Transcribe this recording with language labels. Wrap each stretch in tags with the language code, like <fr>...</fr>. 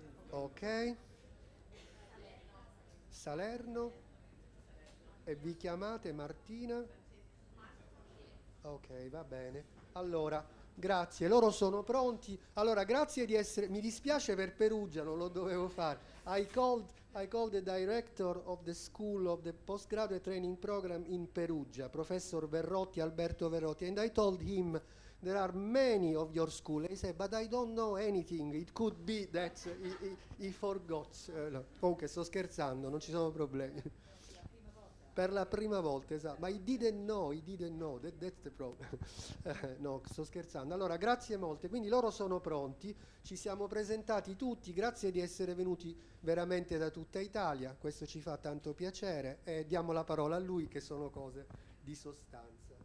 <it>Ok. Salerno. E vi chiamate Martina? Ok, va bene. Allora, grazie, loro sono pronti. Allora, grazie di essere. Mi dispiace per Perugia, non lo dovevo fare.</it> <en>I called the director of the school of the postgraduate training program in Perugia, Professor Verrotti, Alberto Verrotti, and I told him there are many of your school. He said, but I don't know anything. It could be that he forgot. No.</en> <it>Comunque, sto scherzando, non ci sono problemi. Per la prima volta, esatto.</it> <en>Ma he didn't know, that's the problem.</en> <it>No, sto scherzando. Allora, grazie molte. Quindi loro sono pronti, ci siamo presentati tutti, grazie di essere venuti veramente da tutta Italia, questo ci fa tanto piacere e diamo la parola a lui che sono cose di sostanza.</it>